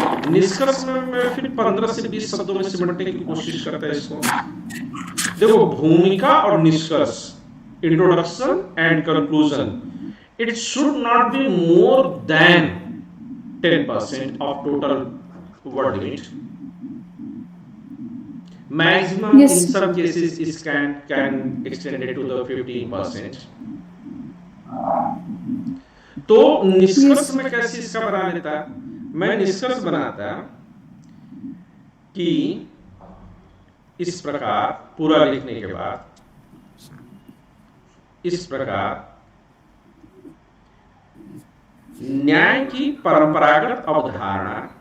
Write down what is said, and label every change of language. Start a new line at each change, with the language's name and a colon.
Hindi: निष्कर्ष में मैं फिर 15 से 20 शब्दों में सिमटने की कोशिश करता है इसको। देखो, भूमिका और निष्कर्ष,
English: Introduction and conclusion, it should not be more than 10% of total word limit. Maximum Yes. in some cases is can extended to the 15%.
Hindi: तो निष्कर्ष में कैसे इसका बना लेता? मैं निष्कर्ष बनाता कि इस प्रकार, पूरा लिखने के बाद इस प्रकार न्याय की परंपरागत अवधारणा